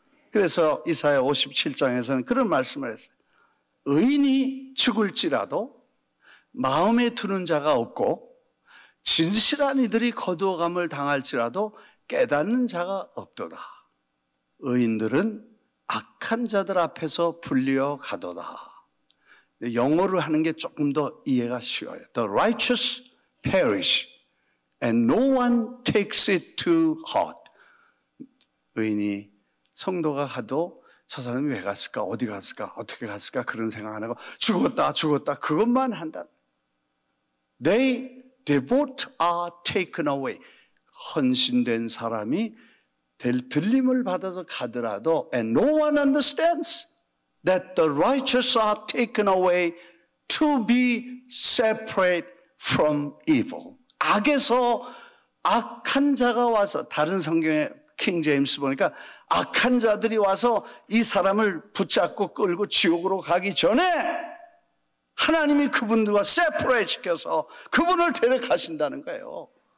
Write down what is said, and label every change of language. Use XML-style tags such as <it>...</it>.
<ko>그래서 이사야 57장에서는 그런 말씀을 했어요. 의인이 죽을지라도 마음에 두는 자가 없고 진실한 이들이 거두어감을 당할지라도 깨닫는 자가 없도다. 의인들은 악한 자들 앞에서 불리어 가도다. 영어로 하는 게 조금 더 이해가 쉬워요.</ko> <en>The righteous perish and no one takes it to heart.</en> <ko>의인이 성도가 가도 저 사람이 왜 갔을까? 어디 갔을까? 어떻게 갔을까? 그런 생각 안 하고 죽었다 그것만 한다.</ko> <en>They devote are taken away.</en> <ko>헌신된 사람이 들림을 받아서 가더라도</ko> <en>and no one understands that the righteous are taken away to be separate from evil.</en> <ko>악에서 악한 자가 와서, 다른 성경에 킹 제임스 보니까 악한 자들이 와서 이 사람을 붙잡고 끌고 지옥으로 가기 전에 하나님이 그분들과 세퍼레이트 시켜서 그분을 데려가신다는 거예요.</ko>